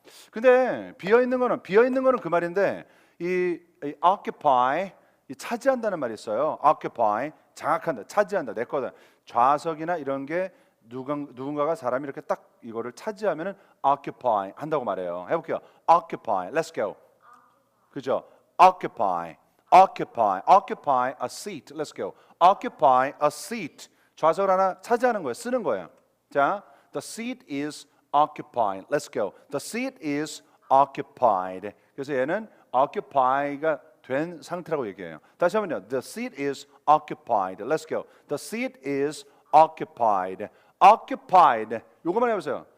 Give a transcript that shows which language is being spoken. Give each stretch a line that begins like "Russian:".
Korean: 근데 비어 있는 거는 그 말인데 이 occupy 이 차지한다는 말이 있어요. occupy 장악한다, 차지한다, 내 거다. 좌석이나 이런 게 누군가가 사람이 이렇게 딱 이거를 차지하면은 occupy 한다고 말해요.
English: 해볼게요. occupy, let's go.
Korean: 그죠?
English: occupy, occupy, occupy a seat. Let's go. occupy a seat.
Korean: 좌석을 하나 차지하는 거예요. 쓰는 거예요. 자,
English: the seat is occupied. Let's go. The seat is occupied.
Korean: 그래서 얘는 occupy가 된 상태라고 얘기해요. 다시 한번요.
English: The seat is occupied. Let's go. The seat is occupied. occupied.
Korean: 요거만 해보세요.